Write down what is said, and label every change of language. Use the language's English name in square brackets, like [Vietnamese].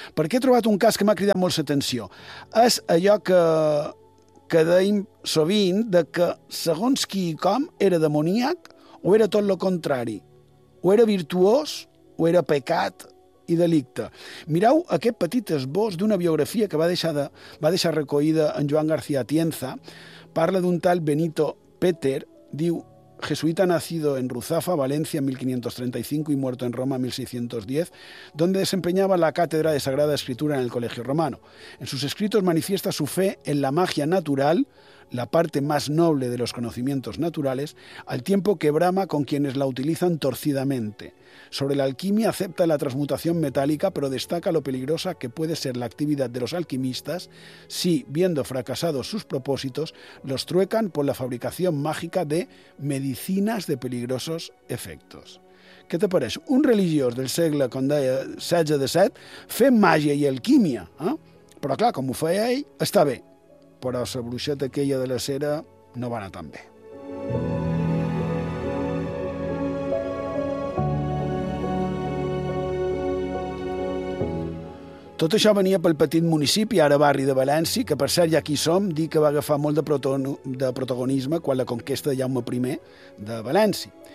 [Catalan] Perquè he trobat un cas que m'ha cridat molt l'atenció. És allò que deim sovint, de que segons qui i com era demoníac o era tot el contrari. O era virtuós o era pecat i delicte. Mireu aquest petit esbós d'una biografia que va deixar recollida en Joan García Atienza. Parla d'un tal Benito Peter, diu: [Spanish] jesuita nacido en Ruzafa, Valencia, en 1535 y muerto en Roma, en 1610, donde desempeñaba la cátedra de Sagrada Escritura en el Colegio Romano. En sus escritos manifiesta su fe en la magia natural, la parte más noble de los conocimientos naturales, al tiempo que brama con quienes la utilizan torcidamente. Sobre la alquimia acepta la transmutación metálica, pero destaca lo peligrosa que puede ser la actividad de los alquimistas si, viendo fracasados sus propósitos, los truecan por la fabricación mágica de medicinas de peligrosos efectos. ¿Qué te parece? Un religioso del siglo XVI-XVII fe magia y alquimia, ¿eh? Pero claro, como fue ahí, está bien. [Catalan] Però la bruixeta aquella de la cera no va anar tan bé. Tot això venia pel petit municipi, ara barri de València, que per cert ja aquí som, dic que va agafar molt de protagonisme quan la conquesta de Jaume I de València.